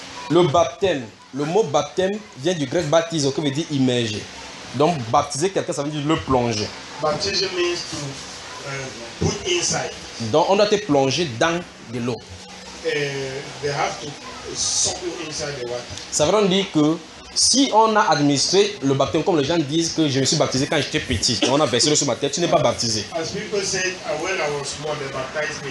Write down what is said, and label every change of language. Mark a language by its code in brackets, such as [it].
[fr] Le baptême. Le mot baptême vient du grec baptiser, qui veut dire immerger. Donc baptiser quelqu'un, ça veut dire le plonger. [en] Baptiser means to put inside. [fr] Donc on doit te plonger dans de l'eau. [en] They have to suck you inside the water. [fr] Ça veut dire que si on a administré le baptême, comme les gens disent que je me suis baptisé quand j'étais petit, on a versé l'eau sur ma tête, tu n'es pas baptisé. [en] As people said, when I was small, they baptized me.